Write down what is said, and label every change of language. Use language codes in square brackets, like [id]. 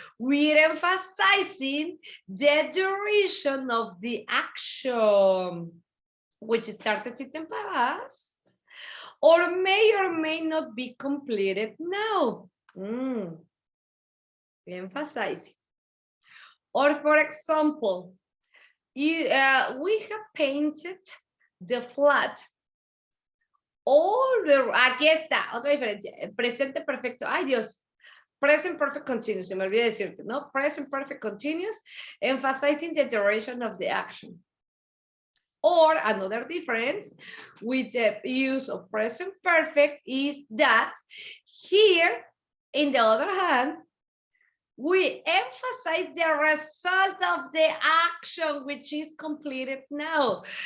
[en] We're emphasizing the duration of the action, which started in the past, or may not be completed now. Emphasizing. Or for example, we have painted the flat. [es] Aquí está, otra diferencia. Presente perfecto. Ay, Dios. Present perfect continuous. Se me olvidó decirte, ¿no? [en] Present perfect continuous, emphasizing the duration of the action. Or another difference with the use of present perfect is that here, in the other hand, we emphasize the result of the action, which is completed now.